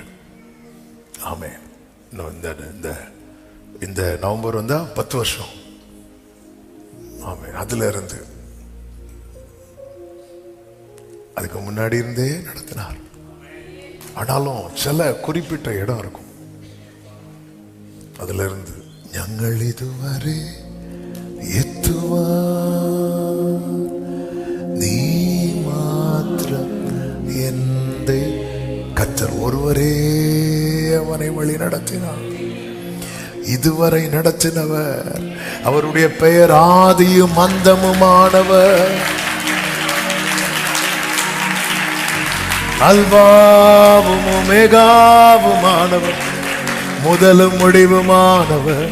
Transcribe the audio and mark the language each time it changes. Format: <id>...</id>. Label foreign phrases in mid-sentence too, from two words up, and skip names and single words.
<ta>ஆமென். இந்த நவம்பர் வந்தா 10 வருஷம். ஆமென். அதுல இருந்து அதுக்கு முன்னாடி இருந்தே நடத்தினார். ஆனாலும் சில குறிப்பிட்ட இடம் இருக்கும். அதுல இருந்து</ta> <ml>ഞങ്ങൾ ഇതുവരെ എത്തുവാൻ നീ മാത്രം എന്റെ.</ml> <ta>கர்த்தர் ஒருவரே அவனை வழி நடத்தினார். இதுவரை நடத்தினவர். அவருடைய பெயர் ஆதியும் அந்தமுமானவர், அல்பாவும் ஒமேகாவுமானவர், முதலும் முடிவுமானவர்.</ta>